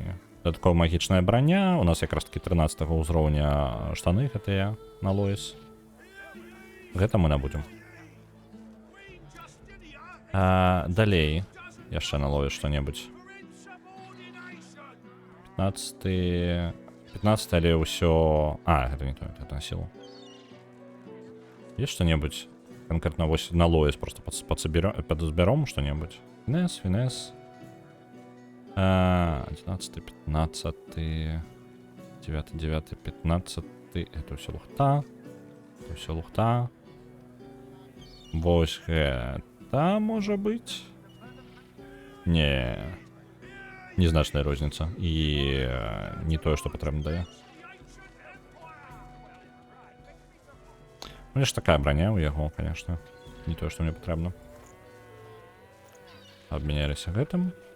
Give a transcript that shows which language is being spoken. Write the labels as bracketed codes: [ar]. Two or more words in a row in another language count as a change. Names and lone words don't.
[be] Дадаткова магічная броня. У нас якраз таки 13-го ўзроўня штаны гэтыя на Лоіс. Гэта мы набудзем. Далей. Яшчэ на Лоіс што-небудзь. 15-й, але ўсё... гэта не то, [ru] это на силу. Есть что-нибудь? Конкретно вось на Лоіс просто подзберем что-нибудь. Финес. 11, 15, 9, 15. Это все лухта. Это все лухта. [be] Вось гэта [ru] может быть. [be] Незначная розніца. І не тое, што патрэбна дае. Ну, ж [ru] такая броня [be] у яго, конечно. Не тое, што мне патрэбна. Абмяняліся гэтым.